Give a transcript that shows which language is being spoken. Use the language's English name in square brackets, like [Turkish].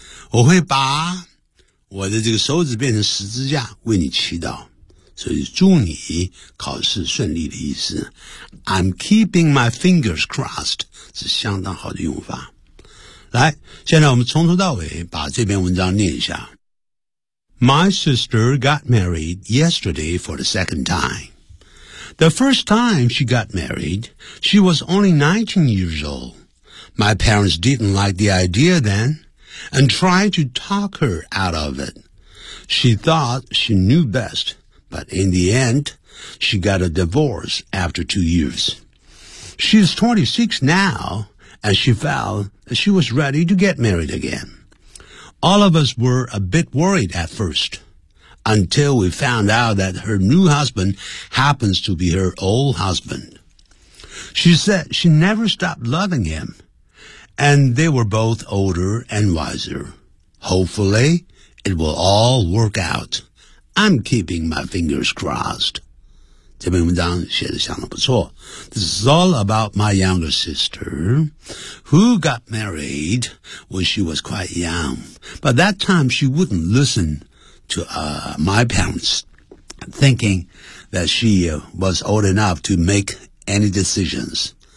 [Chinese] 我会把我的这个手指变成十字架为你祈祷。所以祝你考试顺利的意思。 [English] I'm keeping my fingers crossed [Chinese] 是相当好的用法。来现在我们从头到尾把这篇文章念一下。 [English] My sister got married yesterday for the second time. The first time she got married, she was only 19 years old. My parents didn't like the idea then and tried to talk her out of it. She thought she knew best, but in the end, she got a divorce after 2 years. She's 26 now, and she felt that she was ready to get married again. All of us were a bit worried at first, until we found out that her new husband happens to be her old husband. She said she never stopped loving him,And they were both older and wiser. Hopefully, it will all work out. I'm keeping my fingers crossed. [Chinese] 这篇文章写得相当不错。 [English] This is all about my younger sister, who got married when she was quite young. But that time she wouldn't listen to my parents, thinking that she was old enough to make any decisions.